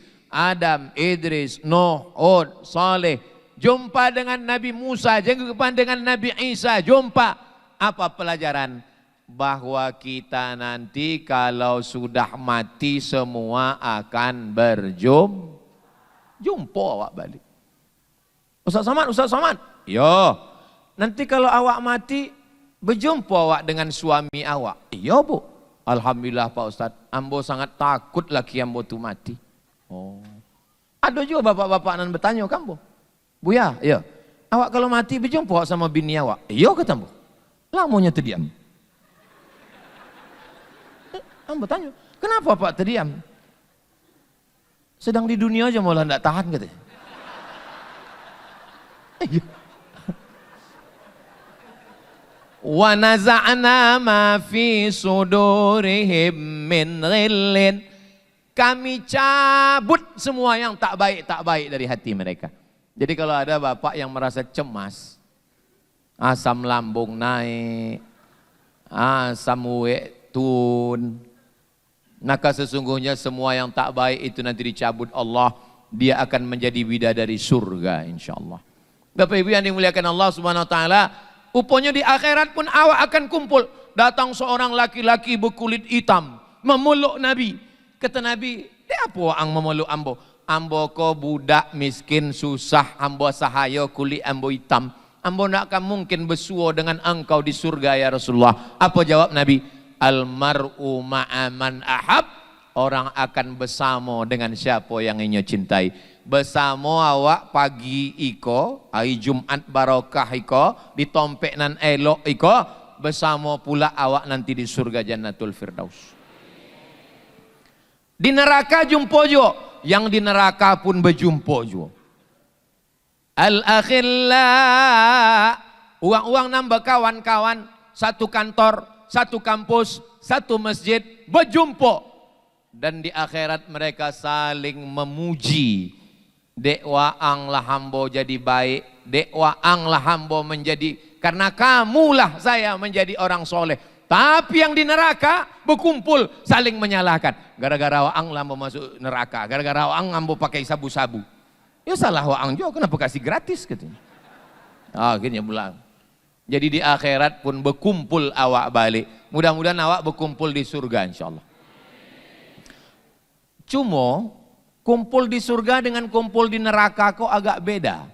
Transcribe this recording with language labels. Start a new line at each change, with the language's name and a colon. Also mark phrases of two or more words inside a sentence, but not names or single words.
Indonesian: Adam, Idris, Nuh, Hud, Saleh. Jumpa dengan Nabi Musa, jumpa dengan Nabi Isa, jumpa. Apa pelajaran? Bahwa kita nanti kalau sudah mati semua akan jumpa awak balik. Ustaz Somad. Yo. Nanti kalau awak mati berjumpa awak dengan suami awak. Iya bu.
Minangkabau: Alhamdulillah Pak Ustaz, ambo sangat takut laki ambo tu mati.
Indonesian: Oh.
Minangkabau: Ada juga bapak-bapak nan bertanya kambo.
Indonesian: Buya, ya. Awak kalau mati berjumpa sama bini awak. Iya kata ambo. Lamanya terdiam. Ambo tanya, kenapa Pak terdiam? Sedang di dunia aja malah enggak tahan katanya.
Arabic: Wa naza'na ma fi sudurihim min ghillin.
Indonesian: Kami cabut semua yang tak baik dari hati mereka. Jadi kalau ada bapak yang merasa cemas, asam lambung naik, asam uwek tun, maka sesungguhnya semua yang tak baik itu nanti dicabut Allah. Dia akan menjadi bidadari surga insyaallah. Bapak Ibu yang dimuliakan Allah
Arabic: Subhanahu wa taala,
Indonesian: upanya di akhirat pun awak akan kumpul. Datang seorang laki-laki berkulit hitam memeluk Nabi.
Minangkabau: Kata Nabi, apa ang memeluk ambo? Ambo ko budak miskin susah, ambo sahaya kulit ambo hitam. Ambo nak akan mungkin bersua dengan engkau di surga ya Rasulullah.
Indonesian: Apa jawab Nabi?
Arabic: Almar'u ma'aman ahab.
Indonesian: Orang akan bersama dengan siapa yang ingin cintai.
Minangkabau: Bersama awak pagi iko, hari Jumat barokah iko, ditompek nan elok iko, bersama pula awak nanti di surga Jannatul Firdaus.
Indonesian: Di neraka jumpa juga, yang di neraka pun berjumpa juga. Al-akhilla, uang-uang nambah kawan-kawan, satu kantor, satu kampus, satu masjid, berjumpa. Dan di akhirat mereka saling memuji.
Minangkabau: Dek waang lah hambo jadi baik, dek waang lah hambo menjadi,
Indonesian: karena kamulah saya menjadi orang soleh. Tapi yang di neraka berkumpul saling menyalahkan.
Minangkabau: Gara-gara waang lah hambo masuk neraka, gara-gara waang hambo pakai sabu-sabu.
Indonesian: Ya salah waang juga, kenapa kasih gratis katanya. Akhirnya pulang. Jadi di akhirat pun berkumpul awak balik. Mudah-mudahan awak berkumpul di surga insyaallah. Cuma kumpul di surga dengan kumpul di neraka kok agak beda.